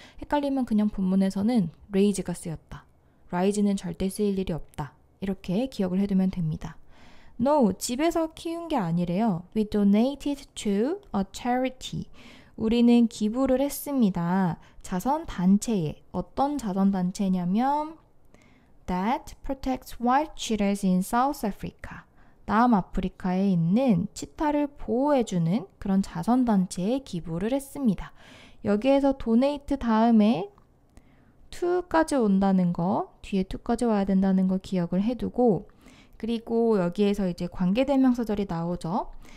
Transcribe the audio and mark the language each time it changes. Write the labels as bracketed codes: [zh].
[ko] 헷갈리면 그냥 본문에서는 raise가 쓰였다. rise는 절대 쓰일 일이 없다. 이렇게 기억을 해두면 됩니다. No, 집에서 키운 게 아니래요. [en] We donated to a charity. [ko] 우리는 기부를 했습니다. 자선단체에. 어떤 자선단체냐면 [en] That protects white cheetahs in South Africa. [ko] 남아프리카에 있는 치타를 보호해주는 그런 자선단체에 기부를 했습니다. 여기에서 donate 다음에 to까지 온다는 거, 뒤에 to까지 와야 된다는 거 기억을 해두고 그리고 여기에서 이제 관계대명사절이 나오죠.